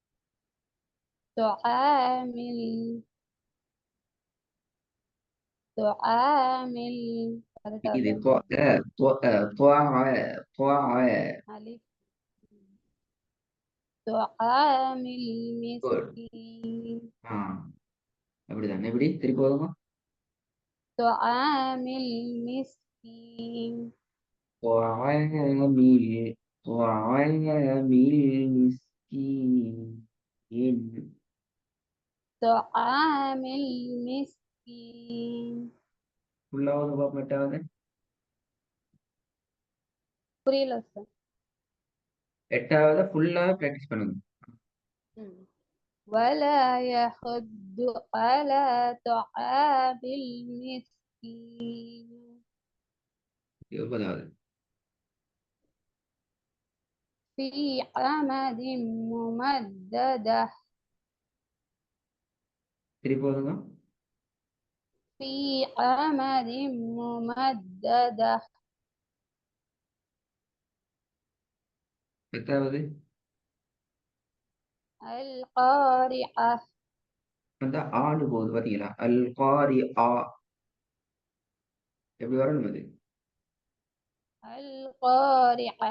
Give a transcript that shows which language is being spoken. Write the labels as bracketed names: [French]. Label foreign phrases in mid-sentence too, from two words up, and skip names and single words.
[Arabic] طعام طعام [Tamil] இது طع [Arabic] ألف طعام good. المسكين. [Tamil] அப்படிதான் எப்படி திருப்பி போதுமா [Arabic] طعام المسكين. طعامل مسكين طعام المسكين. [Tamil] ஃபுல்லாவது பார்ப்போம் எட்டாவது புரியல சார். எட்டாவது ஃபுல்லாக ப்ராக்டிஸ் பண்ணுங்க [Arabic] ولا يحض على طعام المسكين. [Tamil] ஒன்பதாவது [Arabic] في عمد ممددة. [Tamil] திருப்பி போதுங்க [Arabic] في عمد ممددة. [Tamil] எட்டாவது [Arabic] القارعة. [Tamil] வந்து ஆடு போகுது பாத்தீங்களா [Arabic] ال قاري [Tamil] ஆ எப்படி வரணும் அது [Arabic] القارعة.